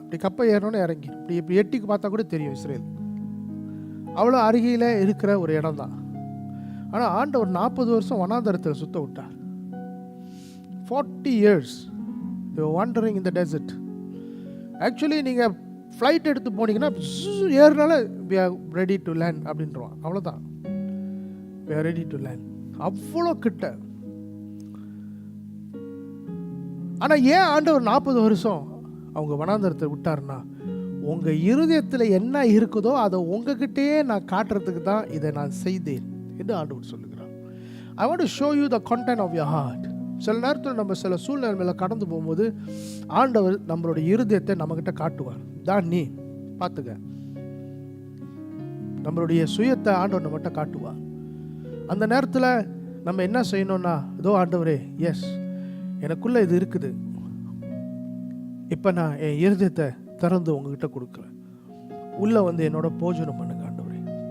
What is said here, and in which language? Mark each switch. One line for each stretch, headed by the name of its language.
Tamil: இப்படி கப்பை ஏறணும்னு இறங்கி இப்படி எட்டிக்கு பார்த்தா கூட தெரியும் இஸ்ரேல். அவ்வளோ அருகில் இருக்கிற ஒரு இடம் தான். ஆனால் ஆண்டவர் 40 வருஷம் வனாந்தரத்தில் சுத்த விட்டார்.
English: 40 years they were wandering in the desert.
Tamil: Actually நீங்கள் ஃப்ளைட் எடுத்து போனீங்கன்னா ஏறினால
English: we are ready to land
Tamil: அப்படின்றவான். அவ்வளோதான்,
English: we are ready to land.
Tamil: அவ்வளோ கிட்ட. ஆனால் ஏன் ஆண்டவர் 40 வருஷம் அவங்க வனாந்தரத்தை விட்டார்னா, உங்கள் இருதயத்தில் என்ன இருக்குதோ அதை உங்ககிட்டயே நான் காட்டுறதுக்கு தான் இதை நான் செய்தேன் என்று ஆண்டவர் சொல்லுகிறார்.
English: I want to show you the content of your heart.
Tamil: சில நேரத்தில் நம்ம சில சூழ்நிலையில் கடந்து போகும்போது ஆண்டவர் நம்மளுடைய இருதயத்தை நம்மகிட்ட காட்டுவார். தான் நீ பார்த்துக்க, நம்மளுடைய சுயத்தை ஆண்டவர் நம்மகிட்ட காட்டுவார். அந்த நேரத்தில் நம்ம என்ன செய்யணும்னா, இதோ ஆண்டவரே, எஸ் எனக்குள்ளே இது இருக்குது, இப்போ நான் என் இருதயத்தை திறந்து உங்ககிட்ட கொடுக்குறேன், உள்ளே வந்து என்னோட போஜனம் பண்ணுங்க ஆண்டவரே.